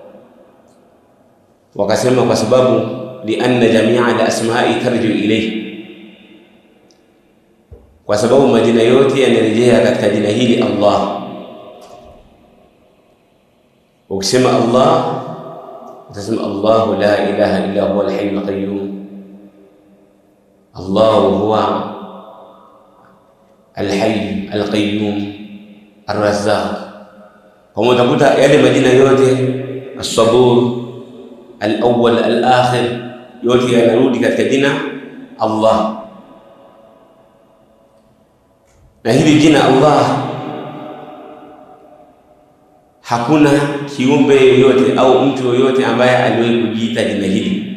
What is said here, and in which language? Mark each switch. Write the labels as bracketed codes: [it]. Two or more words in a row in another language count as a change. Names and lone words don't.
[sw] Wakasema kwa sababu [ar] لأن جميع الأسماء ترجع إليه, [sw] kwa sababu majina yote yanarejea katika jina hili Allah. Ukisema Allah utasema [ar] الله لا إله إلا هو الحي القيوم، الله هو الحي القيوم الرزاق. [sw] Kwa hiyo utakuta yale majina yote as-sabur, al-awwal, al-akhir, yote yanarudi katika jina Allah. Na hili jina Allah hakuna kiumbe yoyote au mtu yoyote ambaye aliwahi kujiita jina hili.